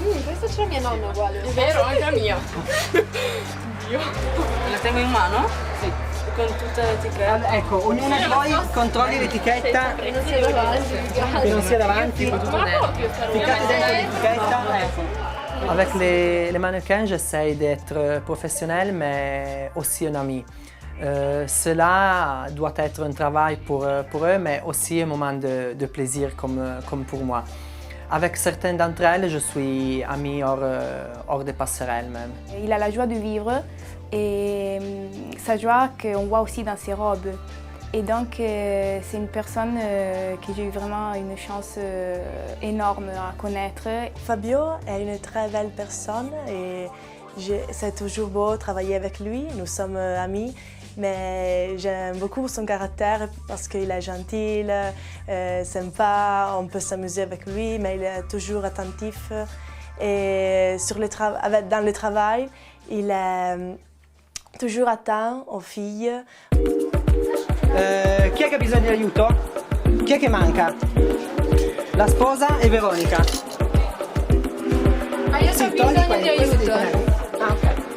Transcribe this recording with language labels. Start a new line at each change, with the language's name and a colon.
Italian: Questa c'è mia nonna uguale. È vero, anche la mia. Dio. La tengo in mano? Sì. Con tutta l'etichetta. Ecco, ognuna di voi controlli l'etichetta Che non sia davanti. che non sia davanti. Ficcate dentro l'etichetta.
French: Avec les mannequins, j'essaye d'être professionnel mais aussi un ami. Cela doit être un travail pour eux mais aussi un moment de plaisir comme pour moi. Avec certaines d'entre elles, je suis ami hors des passerelles même. Il a la joie de vivre et sa joie qu'on voit aussi dans ses robes. Et donc c'est une personne que j'ai eu vraiment une chance énorme à connaître. Fabio est une très belle personne et c'est toujours beau de travailler avec lui. Nous sommes amis, mais j'aime beaucoup son caractère parce qu'il est gentil, sympa, on peut s'amuser avec lui, mais il est toujours attentif. Et dans le travail, il est toujours attent aux filles.
Italian: Chi è che ha bisogno di aiuto? Chi è che manca? La sposa e Veronica. Ma io ho bisogno di aiuto. Ah, ok.